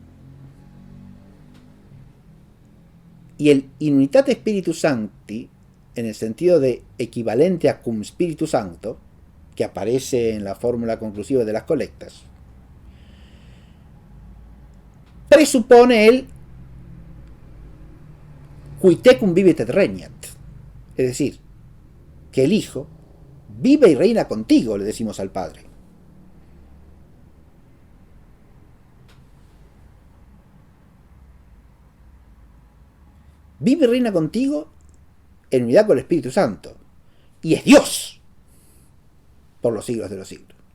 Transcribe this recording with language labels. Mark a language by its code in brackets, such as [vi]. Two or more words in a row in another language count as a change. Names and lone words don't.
[la] Y el in unitate Spiritus Sancti, [es] en el sentido de equivalente a [la] cum Spiritu Sancto, [es] que aparece en la fórmula conclusiva de las colectas, presupone el [la] qui tecum vivit et regnat, [es] es decir, que el Hijo vive y reina contigo, le decimos al Padre. Vive y reina contigo en unidad con el Espíritu Santo, y es Dios por los siglos de los siglos.